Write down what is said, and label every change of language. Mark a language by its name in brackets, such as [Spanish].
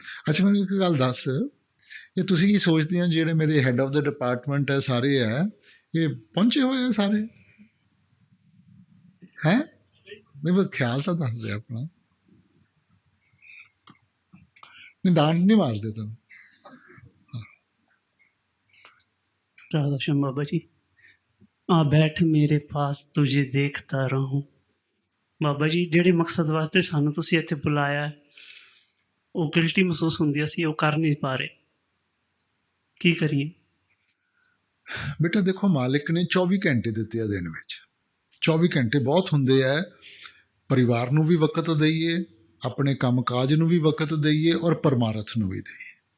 [Punjabi] ਅੱਛਾ, ਮੈਨੂੰ ਇੱਕ ਗੱਲ ਦੱਸ, ਇਹ ਤੁਸੀਂ ਕੀ ਸੋਚਦੇ ਹੋ ਜਿਹੜੇ ਮੇਰੇ ਹੈੱਡ ਆਫ ਦ ਡਿਪਾਰਟਮੈਂਟ ਹੈ ਸਾਰੇ ਹੈ, ਇਹ ਪਹੁੰਚੇ ਹੋਏ ਆ ਸਾਰੇ? ਹੈਂ, ਨਹੀਂ ਬਸ ਖਿਆਲ ਤਾਂ ਦੱਸ ਦੇ ਆਪਣਾ, ਨਹੀਂ ਡਾਂਟ ਨਹੀਂ ਮਾਰਦੇ ਤੁਹਾਨੂੰ। [Hindi] राधा श्याम बाबा जी, आ बैठ मेरे पास तुझे देखता रहूं। [Punjabi] ਬਾਬਾ ਜੀ, ਜਿਹੜੇ ਮਕਸਦ ਵਾਸਤੇ ਸਾਨੂੰ ਤੁਸੀਂ ਇੱਥੇ ਬੁਲਾਇਆ ਹੈ, ਉਹ ਗਿਲਟੀ ਮਹਿਸੂਸ ਹੁੰਦੀ, ਅਸੀਂ ਉਹ ਕਰ ਨਹੀਂ ਪਾ ਰਹੇ, ਕੀ ਕਰੀਏ? ਬੇਟਾ ਦੇਖੋ, ਮਾਲਿਕ ਨੇ 24 ਘੰਟੇ ਦਿੱਤੇ ਆ ਦਿਨ ਵਿੱਚ। 24 ਘੰਟੇ ਬਹੁਤ ਹੁੰਦੇ ਆ, ਪਰਿਵਾਰ ਨੂੰ ਵੀ ਵਕਤ ਦਈਏ, ਆਪਣੇ ਕੰਮ ਕਾਜ ਨੂੰ ਵੀ ਵਕਤ ਦਈਏ ਔਰ ਪਰਮਾਰਥ ਨੂੰ ਵੀ ਦਈਏ।